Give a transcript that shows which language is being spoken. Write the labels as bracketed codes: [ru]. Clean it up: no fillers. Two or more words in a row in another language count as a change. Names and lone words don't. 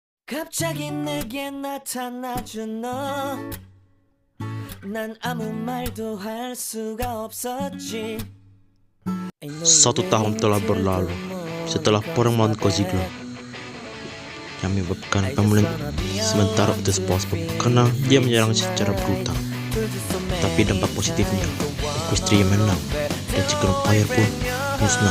[ko] 갑자기 내게 나타나준 너. 난 아무 말도 할 수가 없었지. [id] Satu tahun telah berlalu setelah pertemuan Koziglo yang menyebabkan pemulihan sementara untuk SpongeBob karena dia menyerang secara brutal. Tapi dampak positifnya, Equestria menang dan Chicken Fire pun musnah.